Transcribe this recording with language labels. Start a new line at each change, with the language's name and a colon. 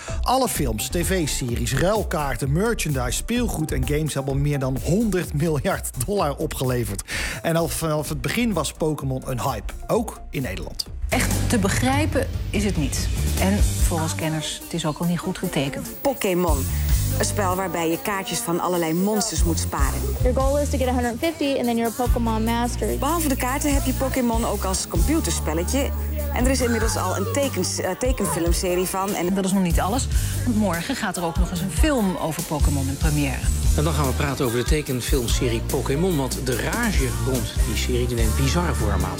Dutch: Alle films, tv-series, ruilkaarten, merchandise, speelgoed en games hebben al meer dan 100 miljard dollar opgeleverd. En al vanaf het begin was Pokémon een hype, ook in Nederland. Echt te begrijpen is het niet. En volgens kenners, het is ook al niet goed getekend. Pokémon, Een spel waarbij je kaartjes van allerlei monsters moet sparen.
English: Your goal is to get 150 and then you're a Pokémon master.
Dutch: Behalve de kaarten heb je Pokémon ook als computerspelletje. En er is inmiddels al een tekenfilmserie van. En dat is nog niet alles, want morgen gaat er ook nog eens een film over Pokémon in première. En dan gaan we praten over de tekenfilmserie Pokémon. Want de rage rond die serie neemt bizar vorm aan.